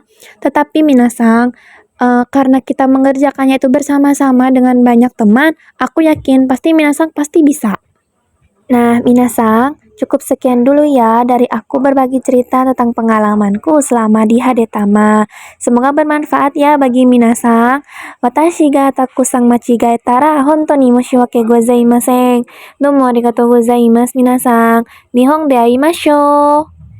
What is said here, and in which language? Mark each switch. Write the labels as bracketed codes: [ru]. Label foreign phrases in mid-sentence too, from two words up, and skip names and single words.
[id] Tetapi minasang, karena kita mengerjakannya itu bersama-sama dengan banyak teman, aku yakin pasti minasang pasti bisa. Nah, minasang, Cukup sekian dulu ya dari aku berbagi cerita tentang pengalamanku selama di Hadetama. Semoga bermanfaat ya bagi minasang. [ja] 私がたくさん間違えたら本当に申し訳ございません. どうもありがとうございます皆さん。日本で会いましょう.